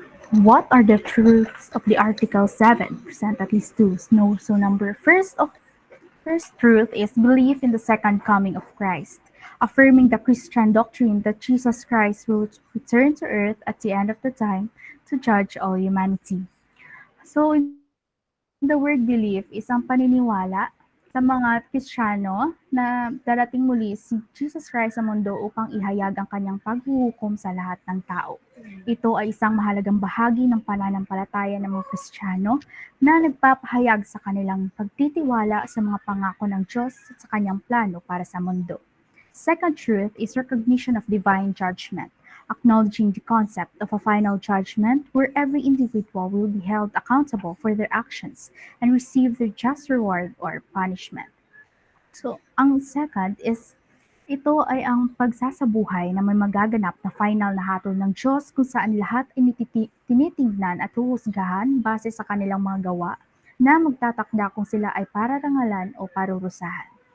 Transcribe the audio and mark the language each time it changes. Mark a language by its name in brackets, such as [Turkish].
[English] What are the truths of the Article 7? Present at least two. No, so number first truth is belief in the second coming of Christ, affirming the Christian doctrine that Jesus Christ will return to earth at the end of the time to judge all humanity. So in the word belief is [Filipino] ang paniniwala sa mga Kristiyano na darating muli si Jesus Christ sa mundo upang ihayag ang kanyang paghuhukom sa lahat ng tao. Ito ay isang mahalagang bahagi ng pananampalataya ng mga Kristiyano na nagpapahayag sa kanilang pagtitiwala sa mga pangako ng Diyos at sa kanyang plano para sa mundo. [English] Second truth is recognition of divine judgment, acknowledging the concept of a final judgment where every individual will be held accountable for their actions and receive their just reward or punishment. [Filipino] So, ang second is ito ay ang pagsasabuhay na may magaganap na final na hatol ng Diyos kung saan lahat ay tinitingnan at huhusgahan base sa kanilang mga gawa na magtatakda kung sila ay pararangalan o parurusahan.